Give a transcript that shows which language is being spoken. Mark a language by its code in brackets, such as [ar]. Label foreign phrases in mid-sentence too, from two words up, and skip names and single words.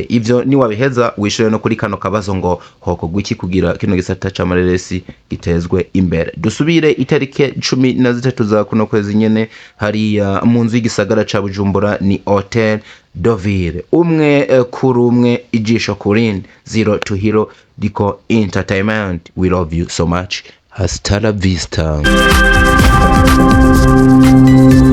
[rn] Ivyo ni wabiheza wishoye no kuri kano kabazo ngo hoko gwiki kugira kino gisata c'amareresi gitezwe imbere. Dusubire itarike 13 za kuno kwezi nyene hariya mu nzu y'igisagara ca Bujumbura ni Hotel Dovire, umwe kuri umwe ijisho kurindi, [en] Zero to Hero Diko Entertainment. We love you so much. [es] Hasta la vista.